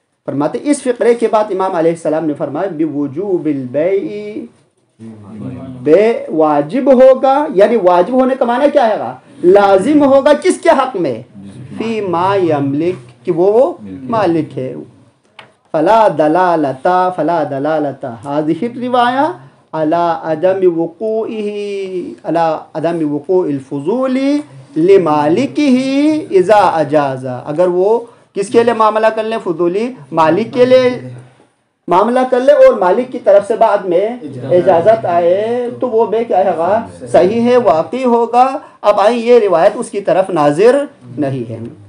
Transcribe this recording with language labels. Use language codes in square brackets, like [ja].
[ur] فرماتے اس فقرے کے بعد امام علیہ السلام نے فرمایا [ar] بوجوب البیع، [ur] بے واجب ہوگا، یعنی واجب ہونے کا معنی کیا ہے گا؟ لازم ہوگا کس کے حق میں؟ [ar] فی ما یملک، [ur] کہ وہ مالک ہے. [ar] فلا دلالت هذه الروایہ على عدم وقوع الفضول لمالکہ اذا اجاز. [ur] اگر وہ کس کے لیے معاملہ کر لیں؟ فضولی مالک کے لیے معاملہ کر لے اور مالک کی طرف سے بعد میں اجازت آئے تو وہ بے کیا ہے گا؟ صحیح ہے، واقع ہوگا. اب آئیں یہ روایت اس کی طرف ناظر نہیں ہے.